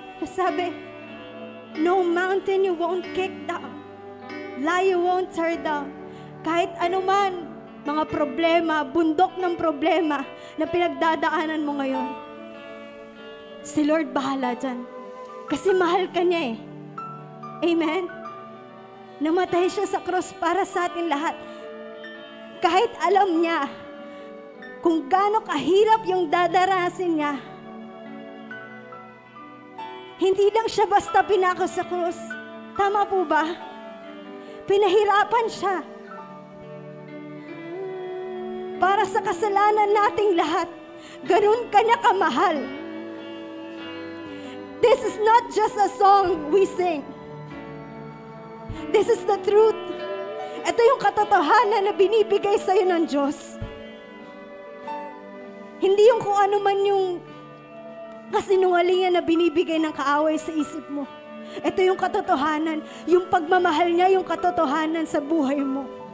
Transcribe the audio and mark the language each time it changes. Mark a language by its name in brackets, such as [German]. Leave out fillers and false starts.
[English] Sabi, no mountain you won't kick down, lie you won't tear down. [Filipino] Kahit anuman, mga problema, bundok ng problema na pinagdadaanan mo ngayon, Si Lord bahala dyan. Kasi mahal ka niya eh. Amen? Namatay siya sa cross para sa atin lahat. Kahit alam niya kung gaano kahirap yung dadarasin niya. Hindi lang siya basta pinako sa cross. Tama po ba? Pinahirapan siya. Para sa kasalanan nating lahat. Ganun ka niya kamahal. [English] This is not just a song we sing. This is the truth. [Filipino] Ito yung katotohanan na binibigay sa'yo ng Diyos. Hindi yung kung ano man yung kasinungalingan na binibigay ng kaaway sa isip mo. Ito yung katotohanan. Yung pagmamahal niya, yung katotohanan sa buhay mo.